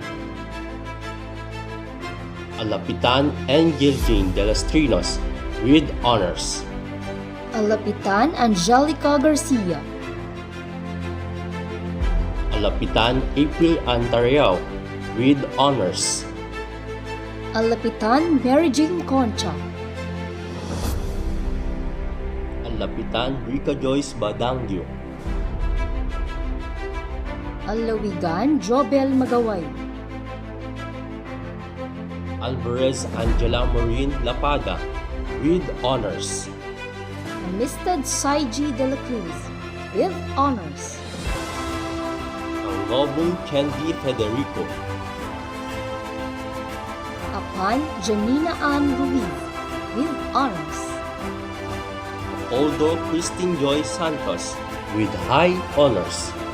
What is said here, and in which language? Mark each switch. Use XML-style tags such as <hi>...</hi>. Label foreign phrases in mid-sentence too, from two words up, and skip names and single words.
<en>Alapitan Angel Jane de los Trinos with honors. Alapitan Angelica Garcia. Alapitan April Antareao with honors. Alapitan Mary Jane Concha. Alapitan Rica Joyce Badangyo. Alawigan Jobel Magaway. Alvarez Angela Maureen Lapada with honors. Amistad Saiji de la Cruz with honors. Angobong Candy Federico. Apan Janina Ann Ruiz with honors. Aldo Christine Joy Santos with high honors.</en>